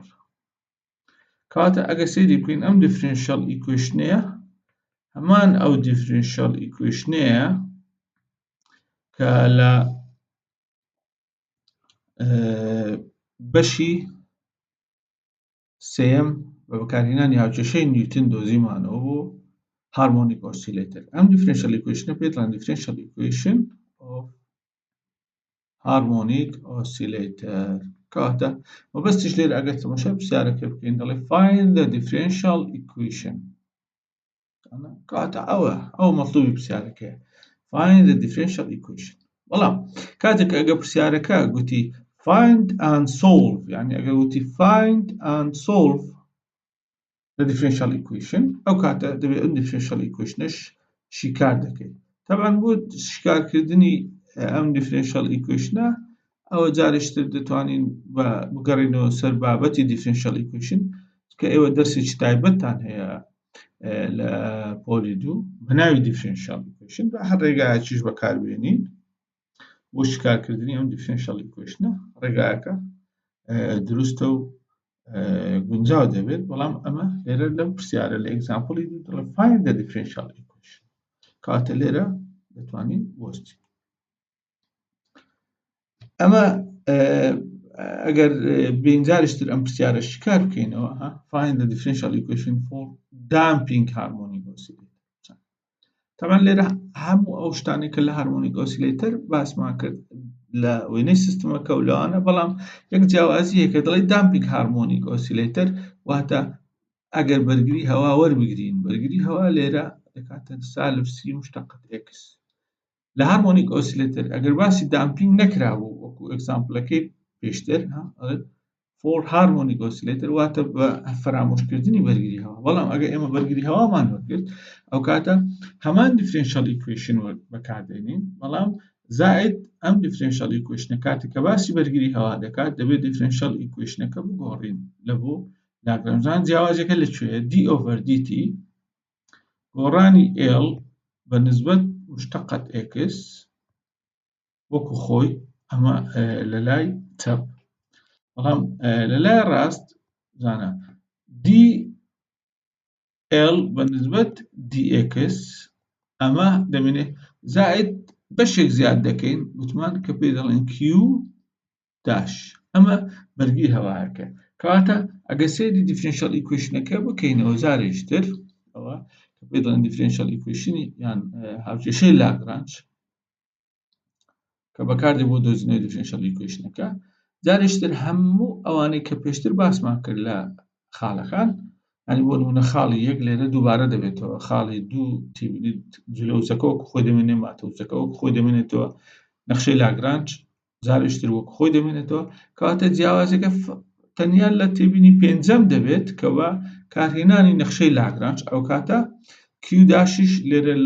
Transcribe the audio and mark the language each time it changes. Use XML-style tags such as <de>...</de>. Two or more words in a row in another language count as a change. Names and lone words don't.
<ckb>کەواتە ئەگە سەیری بکەین ئەم</ckb> <en>differential equation</en> <ckb>هەمان ئەو</ckb> <en>differential equation</en> <ckb>کە لە بەشی سێم بە بەکارهێنانی هاوچێشەی نیوتن دۆزیمانەوە بۆ</ckb> <en>harmonic oscillator.</en> <ckb>ئەم</ckb> <en>differential equation</en> <ckb>پێدەڵێن</ckb> <en>differential equation of harmonic oscillator</en> <ckb>کەواتە مەبەستیش لێرە ئەگەر تەماشای پرسیارەکە بکەین دەڵێ</ckb> <en>find the differential equation</en> <ckb>کەواتە ئەوە مەطلوبی پرسیارەکەیە</ckb> <en>find the differential equation.</en> <ckb>بەڵام کاتێک ئەگە پرسیارەکە گوتی</ckb> <en>find and solve</en> <ckb>یعنی ئەگەر گوتی</ckb> <en>find and solve the differential equation</en> <ckb>ئەو کاتە دەبێت ئەم</ckb> <en>differential equationش</en> <ckb>شیکار دەکەیت. طبعاً بۆ شیکارکردنی ئەم</ckb> <en>differential equationە</en> <ckb>ئەوە جارێشتر دەتوانین بگەڕێنەوە سەر بابەتی</ckb> <en>differential equation</en> <ckb>کە ئێوە دەرسێکی تایبەتتان هەیە لە پۆلی 2 بەناوی</ckb> <en>differential equation</en> <ckb>بە هەر ڕێگایەکیش بەکاربێنین بۆ شیکارکردنی ئەم</ckb> <en>differential equationە</en> <ckb>ڕێگایەکە دروستە و گونجاو دەبێت. بەڵام ئەمە لێرە لەم پرسیارە لە ئێگزامپڵی دڵێ</ckb> <en>find the differential equation</en> <ckb>کاتە لێرە دەتوانین بۆستی ئەمە ئەگەر بینجارشتر ئەم پرسیارە شیکار بکەینەوە</ckb> <en>find the differential equation for damping harmonic oscillator.</en> <ckb>طبعا لێرە هەموو ئەو شتانی کە لە</ckb> <en>harmonic oscillator</en> <ckb>باسمان کرد لە وێنەی سیستمەکە و لەوانە بەڵام یەک جیاوازی هەیە کە دەڵێ</ckb> <en>damping harmonic oscillator</en> <ckb>واتە ئەگەر بەرگری هەوا وەربگرین بەرگری هەوا لێرە دەکاتە سالب c مشتقەت x لە</ckb> <en>harmonic oscillator</en> <ckb>ئەگەر باسی دامپینگ نەکرابوو وەکو ئێگزامپڵەکەی پێشتر</ckb> <en>for harmonic oscillator</en> <ckb>واتە بە فرامۆشکردنی بەرگری هەوا بەڵام ئەگە ئێمە بەرگری هەوامان وەرگرت ئەو کاتە هەمان</ckb> <en>differential equation</en> <ckb>بەکاردێنین بەڵام زائد ئەم</ckb> <en>differential equation</en> <ckb>کاتێک کە باسی بەرگری هەوا دەکات دەبێت</ckb> <en>differential equationەکە</en> <ckb>بگۆڕین لە بۆ لاگرانژان جیاوازەکە لەکوێیە</ckb> <en>d over dt</en> <ckb>گۆڕانی l بەنسبەت مشتقەت x وەکو خۆی ئەمە لە لای چەپ بەڵام لە لای ڕاست زانە dl بەنسبەت dx ئەمە دەمێنێ زائد بەشێک زیاد دەکەین وتمان کە پێی دەڵێن q داش ئەمە بەرگری هەوایەکە کەواتە ئەگە سەیری</ckb> <en>differential equationەکە</en> <ckb>بکەینەوە جارێکتر ئەوە کە پێی دەڵێن</ckb> <en>differential equation</en> <ckb>یان هاوکێشەی لاگرانژ کە بەکاردێ بۆ دۆزینەوەی</ckb> <en>differential equationەکە</en> <ckb>جارێکتر هەموو ئەوانەی کە پێشتر باسمان کرد لە خاڵەکان ینی بۆ نمونە خاڵی یەک لێرە دووبارە دەبێتەوە خاڵی دوو تیبینیت جلەوزەکە وەکو خۆی دەمێنێ ماتەوزەکە وەکو خۆی دەمێنێتەوە نەخشەی لاگرانژ جارێکتر وەکو خۆی دەمێنێتەوە کەواتە جیاوازەکە تەنیا لە تێبینی پێنجەم دەبێت کەوە کارهێنانی نەخشەی لاگرانژ ئەو کاتە q داشیش لێرە لە</ckb>